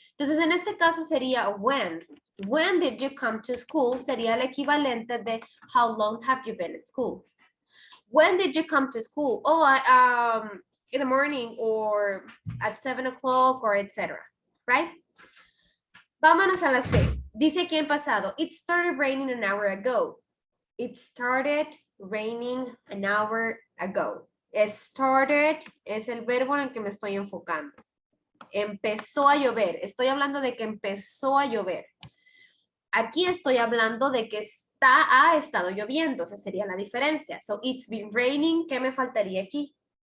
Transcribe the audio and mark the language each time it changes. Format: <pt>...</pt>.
<es>Entonces, en este caso sería when.</es> <en>When did you come to school?</en> <es>Sería el equivalente de</es> <en>how long have you been at school? When did you come to school? Oh, in the morning or at 7 o'clock or etc. Right?</en> <es>Vámonos a la C. Dice aquí en pasado,</es> <en>it started raining an hour ago. It started raining an hour ago.</en> <es>Started es el verbo en el que me estoy enfocando. Empezó a llover. Estoy hablando de que empezó a llover. Aquí estoy hablando de que ha estado lloviendo. Esa sería la diferencia.</es> <en>So, it's been raining.</en> <es>¿Qué me faltaría aquí?</es>